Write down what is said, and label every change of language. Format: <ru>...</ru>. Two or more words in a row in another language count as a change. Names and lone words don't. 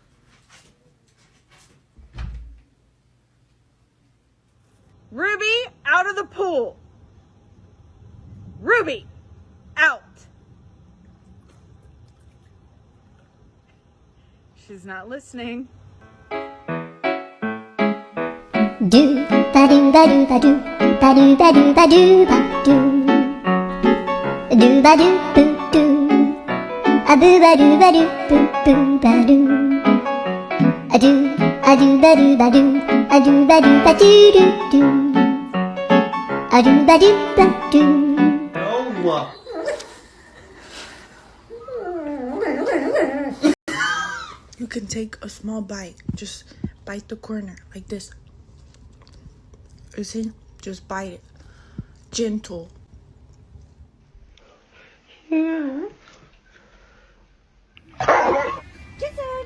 <en>Ruby, out of the pool. Ruby, out. She's not listening. Do ba do ba do ba do ba do ba do ba do ba do do ba do boo do a boo ba do ba do boo boo ba do a do ba do ba do a do ba do ba do do do a do ba do ba do. You can take a small bite. Just bite the corner like this. You see? Just bite it. Gentle. Jason.</en>